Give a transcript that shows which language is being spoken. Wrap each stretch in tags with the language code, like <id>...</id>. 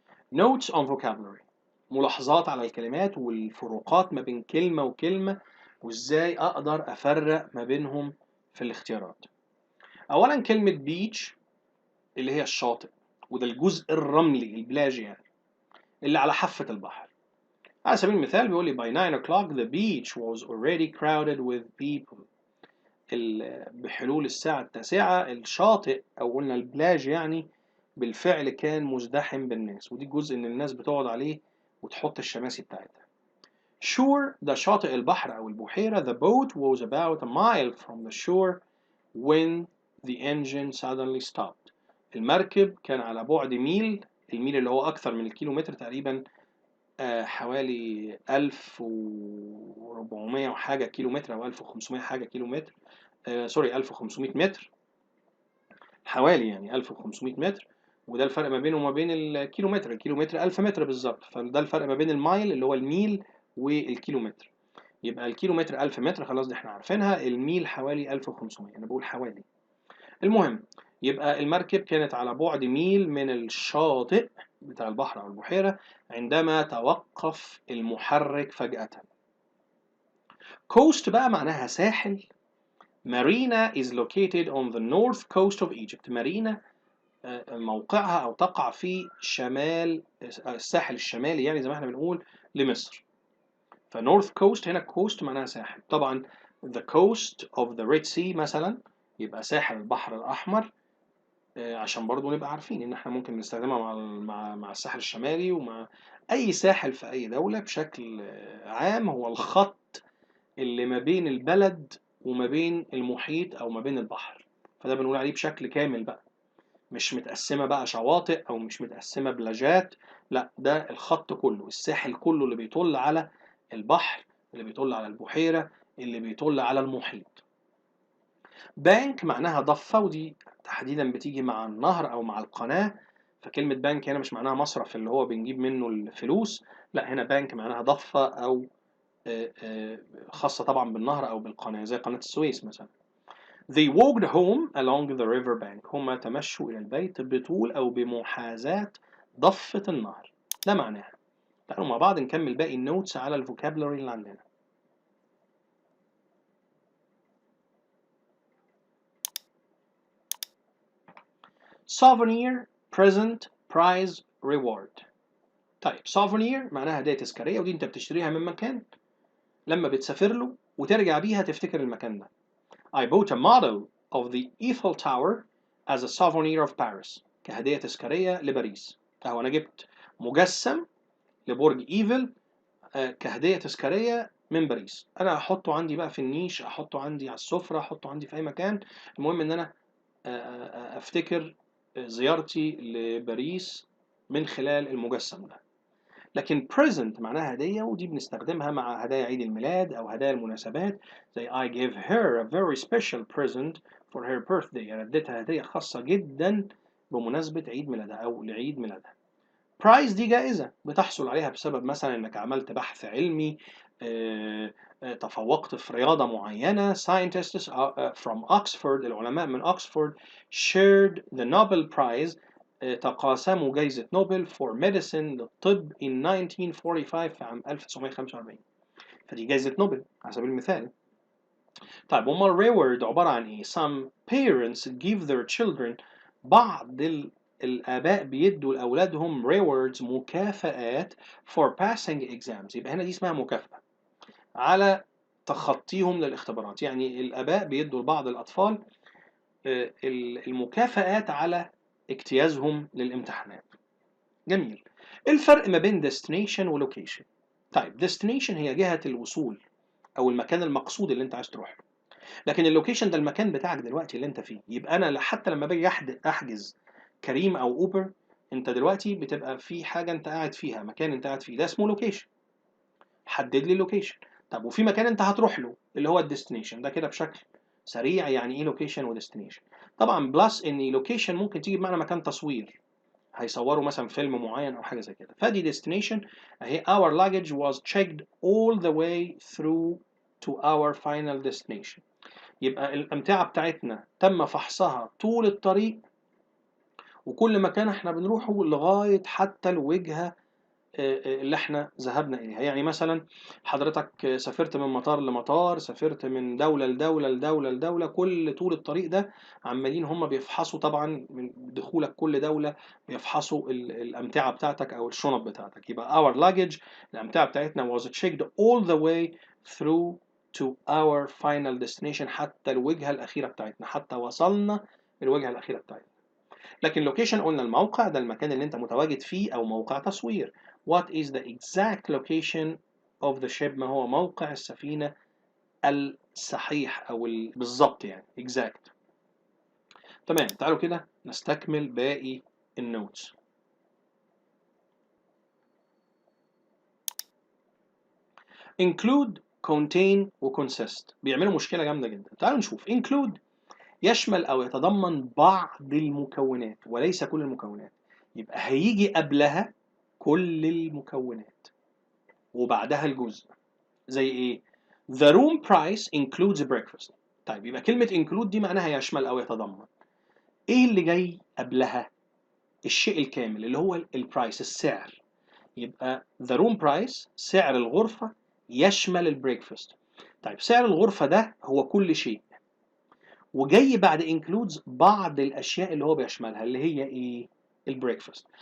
<en>notes on vocabulary</en> <ar>ملاحظات على الكلمات والفروقات ما بين كلمة وكلمة وإزاي أقدر أفرق ما بينهم في الاختيارات. أولا كلمة beach اللي هي الشاطئ، وده الجزء الرملي البلاجي يعني اللي على حافة البحر. على سبيل المثال بيقول لي</ar> <en>by 9 o'clock the beach was already crowded with people.</en> <ar>بحلول الساعة 9 الشاطئ أو قلنا البلاج يعني بالفعل كان مزدحم بالناس، ودي الجزء إن الناس بتقعد عليه وتحط الشماسي بتاعتها. shore ده شاطئ البحر أو البحيرة.</ar> <en>the boat was about a mile from the shore when the engine suddenly stopped.</en> <ar>المركب كان على بعد ميل، الميل اللي هو أكثر من الكيلومتر تقريبا حوالي 1400 وحاجة كيلومتر أو 1500 حاجة كيلومتر، سوري 1500 متر حوالي، يعني 1500 متر، وده الفرق ما بينه وما بين الكيلومتر. الكيلومتر 1000 متر بالظبط، فده الفرق ما بين المايل اللي هو الميل والكيلومتر. يبقى الكيلومتر 1000 متر خلاص دي احنا عارفينها، الميل حوالي 1500، أنا بقول حوالي. المهم يبقى المركب كانت على بعد ميل من الشاطئ بتاع البحر أو البحيرة عندما توقف المحرك فجأة. coast بقى معناها ساحل.</ar> <en>Marina is located on the north coast of Egypt.</en> <ar>مارينا موقعها أو تقع في شمال الساحل الشمالي يعني زي ما احنا بنقول لمصر. فنورث كوست هنا كوست معناها ساحل. طبعا</ar> <en>the coast of the Red Sea</en> <ar>مثلا يبقى ساحل البحر الأحمر، عشان برضو نبقى عارفين إن احنا ممكن نستخدمها مع الساحل الشمالي ومع أي ساحل في أي دولة بشكل عام. هو الخط اللي ما بين البلد وما بين المحيط أو ما بين البحر، فده بنقول عليه بشكل كامل بقى، مش متقسمة بقى شواطئ أو مش متقسمة بلاجات، لا ده الخط كله، الساحل كله اللي بيطل على البحر، اللي بيطل على البحيرة، اللي بيطل على المحيط. بانك معناها ضفة، ودي تحديدا بتيجي مع النهر أو مع القناة. فكلمة بانك هنا مش معناها مصرف اللي هو بنجيب منه الفلوس، لا هنا بانك معناها ضفة أو خاصة طبعا بالنهر أو بالقناة زي قناة السويس مثلا.</ar> <en>They walked home along the river bank.</en> <ar>هما تمشوا إلى البيت بطول أو بمحاذاة ضفة النهر، ده معناها. تعالوا مع بعض نكمل باقي النوتس على الفوكابلري اللي عندنا.</ar> <en>souvenir present prize reward.</en> <ar>طيب souvenir معناها هدية تذكارية، ودي انت بتشتريها من مكان لما بتسافر له وترجع بيها تفتكر المكان ده.</ar> <en>I bought a model of the Eiffel Tower as a souvenir of Paris.</en> <ar>كهدية تذكارية لباريس. أهو أنا جبت مجسم لبرج إيفل كهدية تذكارية من باريس. أنا أحطه عندي بقى في النيش، أحطه عندي على السفرة، أحطه عندي في أي مكان. المهم إن أنا أفتكر زيارتي لباريس من خلال المجسم ده. لكن present معناها هدية، ودي بنستخدمها مع هدايا عيد الميلاد أو هدايا المناسبات، زي</ar> <en>I gave her a very special present for her birthday.</en> <ar>أنا اديتها هدية خاصة جدا بمناسبة عيد ميلادها أو لعيد ميلادها. prize دي جائزة بتحصل عليها بسبب مثلا إنك عملت بحث علمي، تفوقت في رياضة معينة.</ar> <en>scientists from Oxford،</en> <ar>العلماء من أكسفورد</ar> <en>shared the Nobel Prize،</en> <ar>تقاسموا جائزة نوبل</ar> <en>for medicine</en> <ar>للطب</ar> <en>in 1945</en> <ar>في عام 1945. فدي جائزة نوبل على سبيل المثال. طيب أمال reward عبارة عن إيه؟</ar> <en>Some parents give their children،</en> <ar>بعض الآباء بيدوا لأولادهم rewards مكافآت</ar> <en>for passing exams.</en> <ar>يبقى هنا دي اسمها مكافأة على تخطيهم للاختبارات. يعني الآباء بيدوا لبعض الأطفال المكافآت على اجتيازهم للامتحانات. جميل. الفرق ما بين destination و location. طيب destination هي جهة الوصول أو المكان المقصود اللي أنت عايز تروح له، لكن اللوكيشن ده المكان بتاعك دلوقتي اللي أنت فيه. يبقى أنا حتى لما باجي أحجز كريم أو أوبر، أنت دلوقتي بتبقى في حاجة أنت قاعد فيها، مكان أنت قاعد فيه، ده اسمه لوكيشن. حدد لي اللوكيشن. طب وفي مكان أنت هتروح له اللي هو الديستنيشن. ده كده بشكل سريع يعني إيه لوكيشن وديستنيشن. طبعا بلس إن لوكيشن ممكن تيجي بمعنى مكان تصوير، هيصوروا مثلا فيلم معين او حاجه زي كده. فدي destination اهي.</ar> <en>our luggage was checked all the way through to our final destination.</en> <ar>يبقى الامتعه بتاعتنا تم فحصها طول الطريق، وكل مكان احنا بنروحه لغايه حتى الوجهه اللي احنا ذهبنا اليها. يعني مثلا حضرتك سافرت من مطار لمطار، سافرت من دوله لدوله لدوله لدوله، كل طول الطريق ده عمالين هم بيفحصوا طبعا من دخولك كل دوله، بيفحصوا الامتعه بتاعتك او الشنط بتاعتك. يبقى</ar> <en>our luggage</en> <ar>الامتعه بتاعتنا</ar> <en>was checked all the way through to our final destination،</en> <ar>حتى الوجهه الاخيره بتاعتنا، حتى وصلنا الوجهه الاخيره بتاعتنا. لكن لوكيشن قلنا الموقع، ده المكان اللي انت متواجد فيه او موقع تصوير.</ar> <en>What is the exact location of the ship؟</en> <ar>ما هو موقع السفينة الصحيح او بالظبط يعني exact. تمام. تعالوا كده نستكمل باقي النوتس. include، contain و consist بيعملوا مشكلة جامدة جدا. تعالوا نشوف. include يشمل او يتضمن بعض المكونات وليس كل المكونات. يبقى هيجي قبلها كل المكونات وبعدها الجزء. زي ايه؟</ar> <en>The room price includes breakfast.</en> <ar>طيب يبقى كلمة include دي معناها يشمل أو يتضمن. ايه اللي جاي قبلها؟ الشيء الكامل اللي هو البرايس، السعر. يبقى</ar> <en>the room price</en> <ar>سعر الغرفة يشمل البريكفاست. طيب سعر الغرفة ده هو كل شيء، وجاي بعد includes بعض الأشياء اللي هو بيشملها اللي هي ايه؟ البريكفاست.</ar>